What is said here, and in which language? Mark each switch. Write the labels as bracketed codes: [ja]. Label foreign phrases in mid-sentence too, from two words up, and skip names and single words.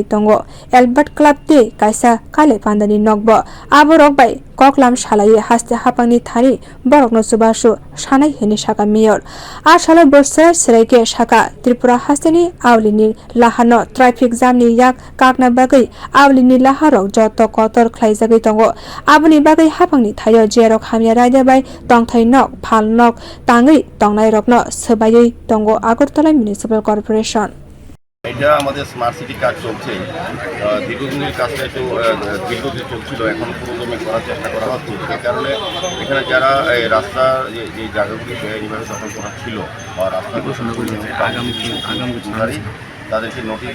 [trp] tongo Albert Club de kaisa kale pandani nokbo aborok bai koklam shalai haste hapani thani borokno subashu shanai heni shaka mayor ashala borsar sraike shaka Tripura hasteni awlini lahano [en] traffic jam [trp] ni yak kakna bagai awlini laharok joto kotor khlaijagai tongo aboni bagai hapangni thayo jerok hamya raida bai tongthai nok phal nok tangai tongnai rokno sabai tongo Agartala municipal corporation [bn] এটা আমাদের [en] smart city [bn] কাজ চলছে দীর্ঘদিনের কাজটা একটু দীর্ঘদিন চলছিল এখন পুরোদমে করার চেষ্টা করা হচ্ছে সেই কারণে এখানে যারা রাস্তার যে জায়গাগুলি বেআইনিভাবে দখল করা ছিল বা রাস্তাগুলো তাদেরকে নোটিশ